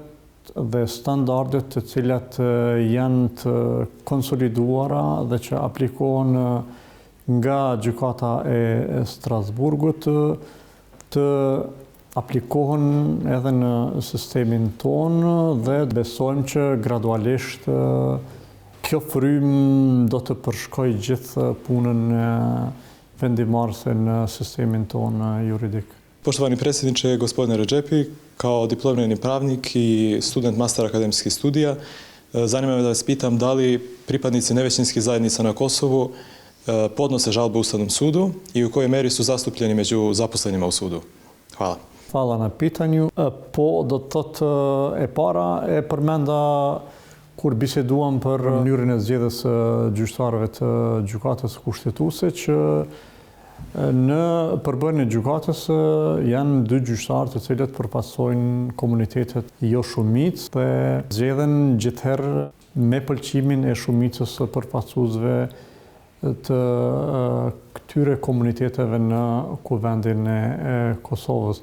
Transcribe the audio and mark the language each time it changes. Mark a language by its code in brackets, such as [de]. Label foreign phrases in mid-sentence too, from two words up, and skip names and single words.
[sq] dhe standardet të cilat janë të konsoliduara dhe që aplikohen nga gjykata e Strasburgut të aplikohen edhe në sistemin tonë dhe besojmë që gradualisht kjo frym do të përshkojë gjithë punën vendimarrëse në sistemin tonë juridik. [sr] Poštovani predsjedniče, gospodine Redžepi, kao diplomirani pravnik I student master akademskih studija, zanima me da vas pitam da li pripadnici nevećinskih zajednica na Kosovu podnose žalbe Ustavnom sudu i u kojoj meri su zastupljeni među zaposlenima u sudu? Hvala. Hvala na pitanju. [sq] Po, do të thotë e para e përmenda kur biseduam për mënyrën e zgjedhjes së gjyqtarëve të gjykatës kushtetuese që në përbërjen e gjykatës janë 2 gjyqtarë të cilët përfaqësojnë komunitetet jo shumicë dhe zgjedhen gjithherë me pëlqimin e shumicës së përfaqësuesve të këtyre komuniteteve në kuvendin e Kosovës.